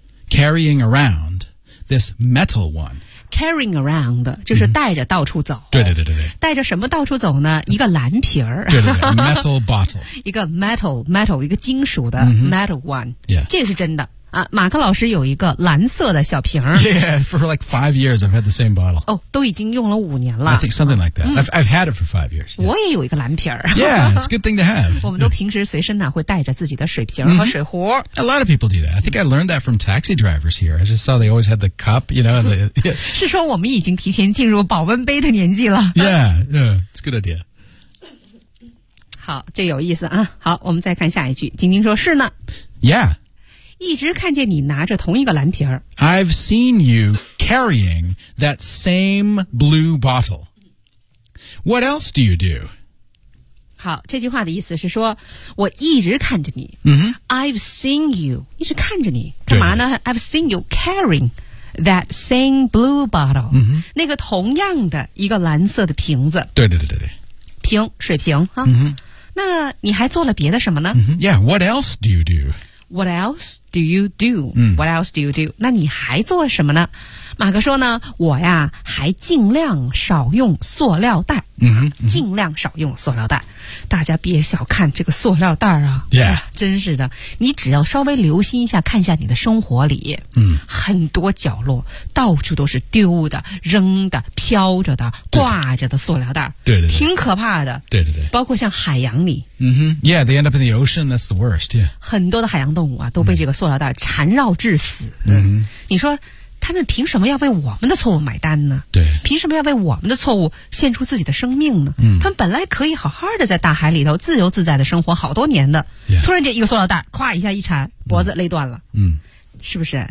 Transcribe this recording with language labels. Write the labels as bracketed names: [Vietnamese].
[English] Carrying around this metal one. Carrying around [Chinese] 就是带着到处走。对对对对对。带着什么到处走呢？一个蓝瓶儿。对对对。 [English] Metal bottle. [Chinese] 一个 metal 一个金属的 [English] metal one. Yeah. [Chinese] 这是真的啊。马克老师有一个蓝色的小瓶儿。 [English] Yeah, for like 5 years, I've had the same bottle. [Chinese] 哦，都已经用了五年了。 [English] I think something like that. I've had it for 5 years.、 [Chinese] 我也有一个蓝瓶儿。 [English] Yeah, it's a good thing to have. [Chinese] 我们都平时随身呢会带着自己的水瓶和水壶。 [English] A lot of people do that. I think I learned that from taxi drivers here. I just saw they always had the cup, you know. The, [Chinese] 是说我们已经提前进入保温杯的年纪了。 [English] Yeah, it's a good idea. [Chinese] 好，这有意思啊。好，我们再看下一句。晶晶说是呢。 [English] Yeah. [Chinese] 一直看见你拿着同一个蓝瓶儿。 [English] I've seen you carrying that same blue bottle. What else do you do? [Chinese] 好，这句话的意思是说，我一直看着你。 [English] I've seen you, [Chinese] 一直看着你。干嘛呢？ [English] I've seen you carrying that same blue bottle.、 [Chinese] 那个同样的一个蓝色的瓶子。对对对对对。瓶，水瓶。那你还做了别的什么呢？ [English] Yeah, what else do you do? What else do you do? What else do you do? [Chinese] 那你还做什么呢？马克说呢，我呀还尽量少用塑料袋。尽量少用塑料袋。大家别小看这个塑料袋啊。真是的。你只要稍微留心一下，看一下你的生活里。很多角落到处都是丢的、扔的、飘着的、挂着的塑料袋。对对对。挺可怕的。对对对。包括像海洋里。 [English] They end up in the ocean, that's the worst, yeah. [Chinese] 很多的海洋动物啊都被这个塑料袋缠绕致死。你说他们凭什么要为我们的错误买单呢？对，凭什么要为我们的错误献出自己的生命呢？他们本来可以好好的在大海里头自由自在的生活好多年的，突然间一个塑料袋咵一下一缠，脖子勒断了。是不是？